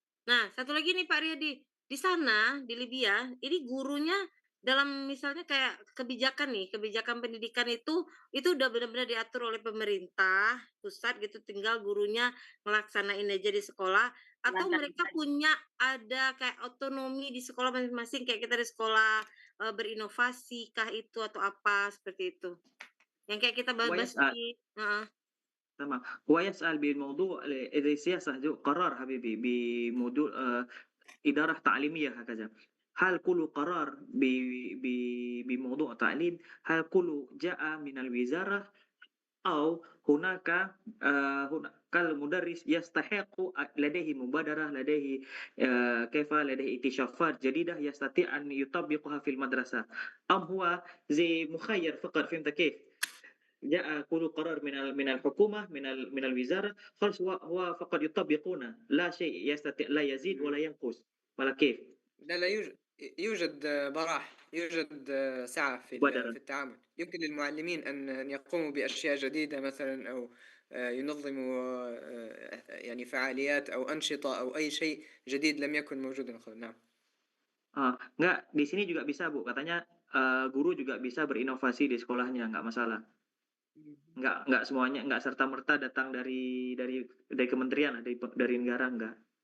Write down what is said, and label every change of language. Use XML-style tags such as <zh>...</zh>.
<id>Nah, satu lagi nih Pak Riyadi, di sana di Libya ini gurunya dalam misalnya kayak kebijakan pendidikan itu udah benar-benar diatur oleh pemerintah pusat gitu, tinggal gurunya ngelaksanain aja di sekolah atau Lancar mereka saja. punya ada kayak otonomi di sekolah masing-masing kayak kita di sekolah berinovasi kah itu atau apa, seperti itu? Yang kayak kita bahas</id> <ar>ويسأل</ar> <id>di heeh,</id> <ar>تمام، ويسأل بموضوع السياسة قرار حبيبي بموضوع إدارة تعليمية هكذا. هل كل قرار بموضوع تعليم هل كله جاء من الوزارة أو هناك هناك المدرس يستحق لديه مبادرة لديه كيف لديه اكتشافات جديدة يستطيع أن يطبقها في المدرسة أم هو زي مخير فقط فهمت كيف؟ جاء كل قرار من الحكومة من الوزارة خلاص هو فقط يطبقونه لا شيء يستطيع لا يزيد ولا ينقص ولا كيف لا يوجد براح، يوجد سعة مبادرة في التعامل. يمكن للمعلمين أن يقوموا بأشياء جديدة مثلا، أو ينظموا يعني فعاليات أو أنشطة أو أي شيء جديد لم يكن موجودا قبل. نعم.</ar> <id>Enggak, di sini juga bisa Bu, katanya guru juga bisa berinovasi di sekolahnya, nggak masalah. Nggak semuanya, nggak serta-merta datang dari kementerian, dari negara, enggak.</id>